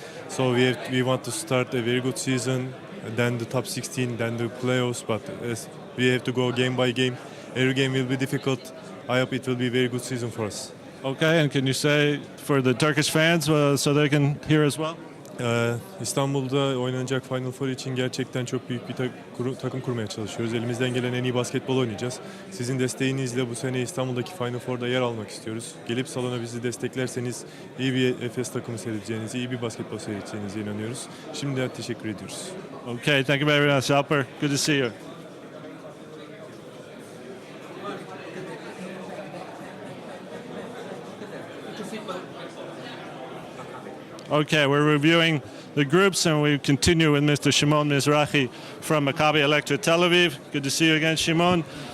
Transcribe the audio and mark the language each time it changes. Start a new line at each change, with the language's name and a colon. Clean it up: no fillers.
English: So we want to start a very good season, then the top 16, then the playoffs. But we have to go game by game. Every game will be difficult. I hope it will be a very good season for us. Okay, and can you say for the Turkish fans so they can hear as well?
Turkish: İstanbul'da oynanacak Final Four için gerçekten çok büyük bir takım kurmaya çalışıyoruz. Elimizden gelen en iyi basketbol oynayacağız. Sizin desteğinizle bu sene İstanbul'daki Final Four'da yer almak istiyoruz. Gelip salona bizi desteklerseniz iyi bir Efes takımı seyredeceğinize, iyi bir basketbol seyredeceğinize inanıyoruz. Şimdiden teşekkür ediyoruz.
English: Okay, thank you very much, Alper. Good to see you. Okay, we're reviewing the groups, and we continue with Mr. Shimon Mizrahi from Maccabi Electra Tel Aviv. Good to see you again, Shimon.